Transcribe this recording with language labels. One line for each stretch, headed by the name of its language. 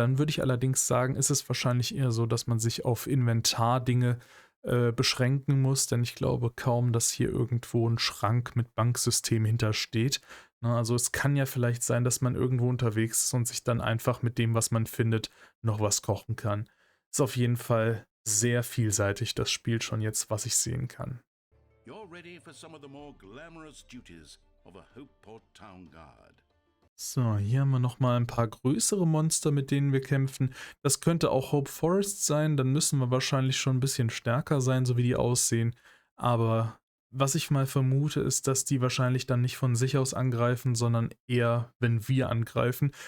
German: Dann würde ich allerdings sagen, ist es wahrscheinlich eher so, dass man sich auf Inventardinge beschränken muss, denn ich glaube kaum, dass hier irgendwo ein Schrank mit Banksystem hintersteht. Na, also es kann ja vielleicht sein, dass man irgendwo unterwegs ist und sich dann einfach mit dem, was man findet, noch was kochen kann. Ist auf jeden Fall sehr vielseitig, das Spiel schon jetzt, was ich sehen kann.
English: You're ready for some of the more glamorous duties of a Hopeport Town Guard.
German: So, hier haben wir nochmal ein paar größere Monster, mit denen wir kämpfen. Das könnte auch Hope Forest sein, dann müssen wir wahrscheinlich schon ein bisschen stärker sein, so wie die aussehen. Aber was ich mal vermute, ist, dass die wahrscheinlich dann nicht von sich aus angreifen, sondern eher, wenn wir angreifen.